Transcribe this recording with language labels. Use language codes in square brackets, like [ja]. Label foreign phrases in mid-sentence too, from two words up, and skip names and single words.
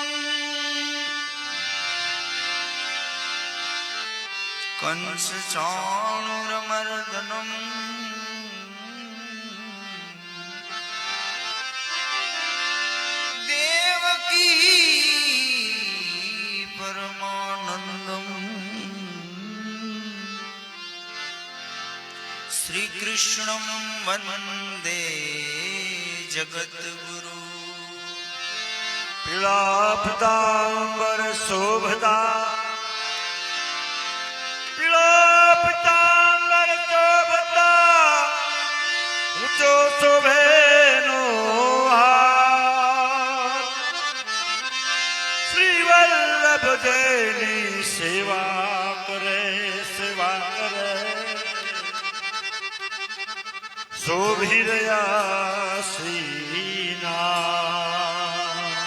[sa] कंस चाणूरमर्दनम् देवकी परमानंदम् श्री कृष्णं वन्दे जगद्गुरु [hi] पीला पीतांबर शोभता पीला पीतांबर शोभता [gu] ઊંચો શોભેનો હાર શ્રી વલ્લભ જયની સેવા કરે સેવા કરે શોભી રહ્યા શ્રીના